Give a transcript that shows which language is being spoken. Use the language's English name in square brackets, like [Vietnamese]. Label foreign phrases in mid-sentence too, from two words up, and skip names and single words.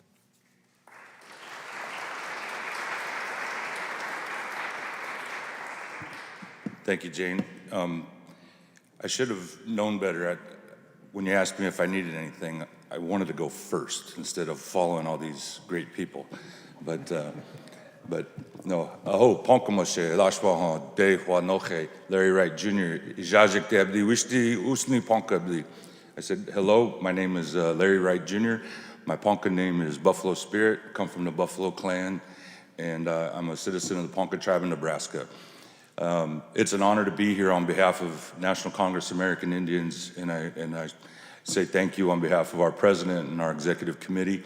[English] Thank you, Jane. I should have known better. When you asked me if I needed anything, I wanted to go first instead of following all these great people. But no. [Omaha-Ponca] Aho, Ponkamoshe, Lashwahan, De Huanoche, Larry Wright Jr., Ijajik Debdi, Wishti, Usni Ponkabli. [English] I said, hello, my name is Larry Wright Jr. My Ponca name is Buffalo Spirit, come from the Buffalo Clan, and I'm a citizen of the Ponca tribe in Nebraska. It's an honor to be here on behalf of National Congress of American Indians, and I say thank you on behalf of our president and our executive committee.